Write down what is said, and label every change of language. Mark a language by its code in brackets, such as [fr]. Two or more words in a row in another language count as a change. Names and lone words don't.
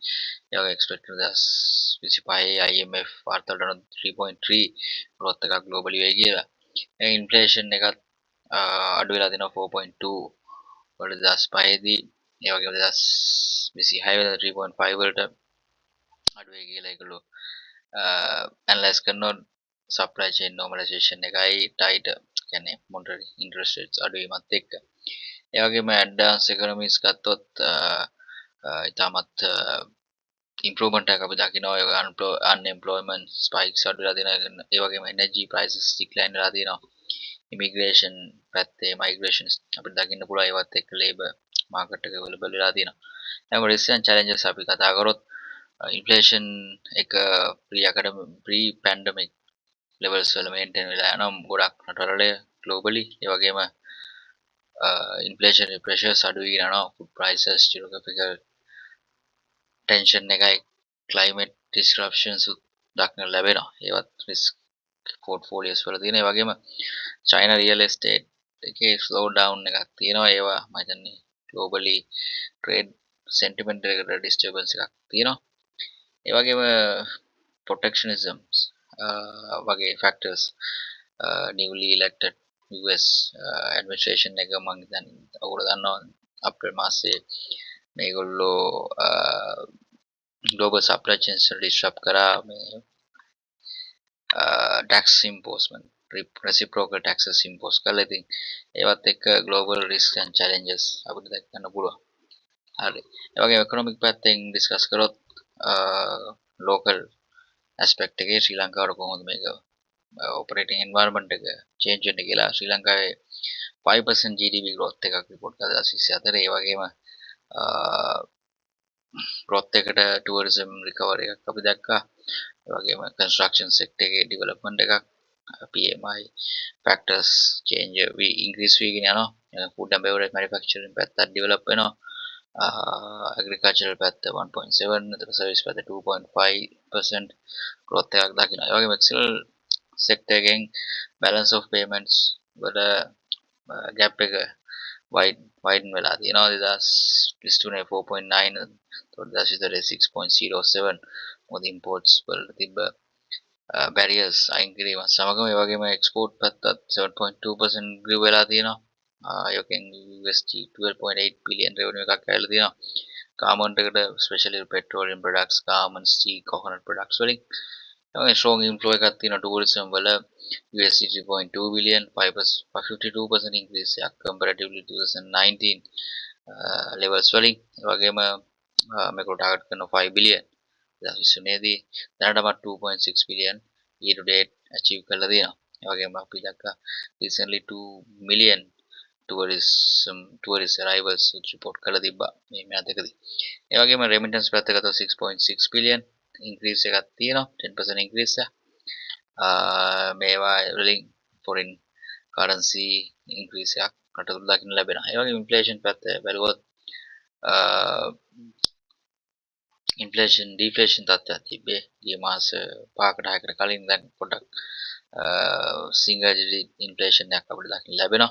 [si] ඒ වගේ expect කරන 2025 IMF වාර්තාවලට 3.3 growth එකක් globally වෙයි කියලා. inflation එකත් අඩු වෙලා තියෙනවා 4.2 වල 2005 දී. ඒ වගේම 2026 වල 3.5 වලට අඩු වෙයි කියලා ඒගොල්ලෝ analyze කරනවා. [en] supply chain normalization එකයි tight කියන්නේ monetary interest rates [si] අඩු වීමත් එක්ක. ඒ වගේම [en] advanced economies [si] ගත්තොත් ඉතාමත් improvement එකක් අපි දකිනවා. [en] unemployment spikes [si] අඩු වෙලා තියෙනවා. ඒ වගේම [en] energy prices decline [si] වෙලා තියෙනවා. immigration පැත්තේ migration අපිට දකින්න පුළුවන්. ඒවත් එක්ක [en] labor market [si] එක available වෙලා තියෙනවා. දැන් [en] risks and challenges [si] අපි කතා කරොත් inflation එක [en] pre pandemic levels [si] වල maintain වෙලා යනවා ගොඩක් රටවල globally. ඒ වගේම [en] inflationary pressures [si] අඩු වෙගෙන යනවා. [en] food prices, geographical tension එකයි climate disruptions [si] දක්නට ලැබෙනවා. ඒවත් [en] risk portfolios [si] වල තියෙනවා. ඒ වගේම [en] China real estate [si] එකේ [en] slow down [si] එකක් තියෙනවා. ඒවා මම හිතන්නේ [en] globally trade sentiment [si] එකට disturbance එකක් තියෙනවා. ඒ වගේම protectionism වගේ [en] factors newly elected US administration [si] එක මම හිතන්නේ ඔයගොල්ලෝ දන්නවා අප්‍රේල් මාසයේ මේගොල්ලෝ [en] global supply chains disrupt [si] කරා මේ [en] tax imposement reciprocal taxes impose [si] කරලා. ඉතින් ඒවත් එක්ක [en] global risks and challenges [si] අපිට දැක ගන්න පුළුවන්. හරි. ඒ වගේම economic පැත්තෙන් discuss කරොත් [en] local aspect [si] එකේ ශ්‍රී ලංකාවට කොහොමද මේක [en] operating environment [si] එක change වෙන්නේ කියලා ශ්‍රී ලංකාවේ 5% [en] GDP growth [si] එකක් report කරලා 2024 ඒ වගේම growth එකට [en] tourism recovery [si] එකක් අපි දැක්කා. ඒ වගේම [en] construction sector [si] එකේ development එකක් [en] PMI factors change increase [si] වෙගෙන යනවා. [en] food and beverage manufacturing [si] පැත්තත් develop වෙනවා. agricultural පැත්ත 1.7 එතකොට service පැත්ත 2.5% growth එකක් දකිනවා. ඒ වගේම [en] external sector [si] එකෙන් [en] balance of payments [si] වල gap එක widen වෙලා තියෙනවා. 2023 4.9 එතකොට 2023 6.07 මොකද imports වලට තිබ්බ barriers අයින් කිරීම සමගම ඒ වගේම export පැත්තත් 7.2% grew වෙලා තියෙනවා. යෝකෙන් [en] USD 12.8 billion revenue [si] එකක් ඇවිල්ලා තියෙනවා. garment එකට [en] especially petroleum products, garments, tea, coconut products [si] වලින් [en] strong inflow [si] එකක් තියෙනවා tourism වල [en] USD 3.2 billion [si] 52% increase එකක් [en] comparatively 2019 levels [si] වලින් ඒ වගේම මේක target කරන 5 billion 2023 දී දැනටමත් 2.6 [en] billion year to date achieve [si] කරලා තියෙනවා. ඒ වගේම අපි දැක්කා recently 2 [en] million tourist arrivals report [si] කරලා තිබ්බා මේ මෑතකදී. ඒ වගේම remittance පැත්ත ගත්තොත් 6.6 [en] billion increase [si] එකක් තියෙනවා 10% increase එක. මේවා වලින් [en] foreign currency increase [si] එකක් රටවල දකින්න ලැබෙනවා. ඒ වගේම inflation පැත්ත බැලුවොත් [en] inflation deflation [si] තත්ත්වයක් තිබ්බේ ගිය මාස 5කට 6කට කලින් දැන් පොඩ්ඩක් [en] single digit inflation [si] එකක් අපිට දකින්න ලැබෙනවා.